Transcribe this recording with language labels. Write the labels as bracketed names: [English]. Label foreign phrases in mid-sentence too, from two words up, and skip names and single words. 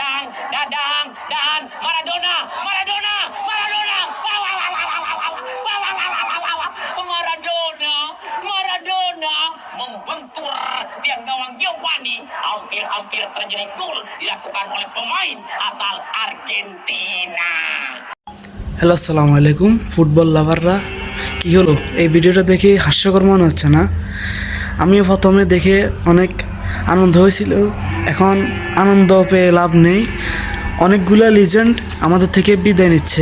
[Indonesian] Dadang, dan Maradona, Maradona, Maradona, Maradona, Maradona membentur tiang gawang Giovanni. Hampir terjadi gol dilakukan oleh pemain asal Argentina. [Bangla] হ্যালো [Arabic] السلام عليكم [English] football lovers, [Bangla] কি হলো এই ভিডিওটা দেখে হাস্যকর মনে হচ্ছে না? আমিও প্রথমে দেখে অনেক আনন্দ হয়েছিল, এখন আনন্দ পেয়ে লাভ নেই। অনেকগুলা লিজেন্ড আমাদের থেকে বিদায় নিচ্ছে।